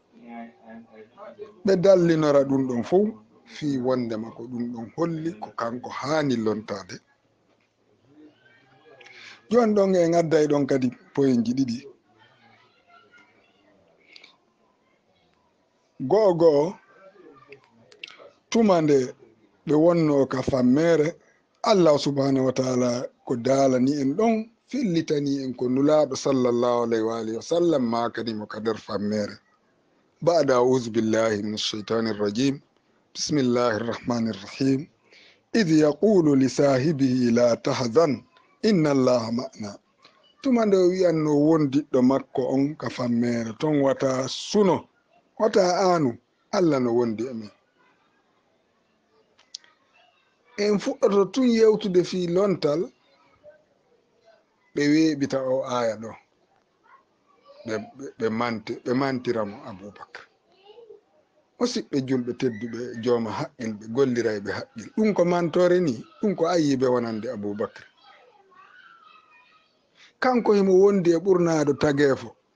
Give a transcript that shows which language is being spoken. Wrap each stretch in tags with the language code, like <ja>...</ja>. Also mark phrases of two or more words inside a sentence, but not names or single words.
<ff>ɓe dallinora ɗum ɗon fof fi wondema ko ɗum ɗon holli ko kanko hani lontade joni ɗon en adday ɗon kadi poyeji ɗiɗi go'o tuma nde ɓe wonno ka fammere Allah</ff> <ar>سبحانه وتعالى</ar> <ff>ko daalani en ɗon fillitani en ko nulaɗo</ff> <ar>صلى الله عليه وعلى آله وسلم</ar> <ff>ma kadi mo ka nder fammere</ff> <ar>بعد أعوذ بالله من الشيطان الرجيم بسم الله الرحمن الرحيم إذ يقول لصاحبه لا تحزن إن الله معنا</ar> <ff>tuma nde o wi'anno wondiɗɗo makko on ka fammere ton wata suno wata anu Allah no wondi amin en fuɗɗoto tun yewtude fi lontal ɓe weeɓita o aya ɗo ɓe mantiramo Aboubacry musidɓe julɓe tedduɓe jooma haqqil ɓe golliray ɓe haqqil ɗum ko mantore ni ɗum ko ayiɓe wonande Aboubacry kanko himo wondi e ɓurnado tageefo</ff>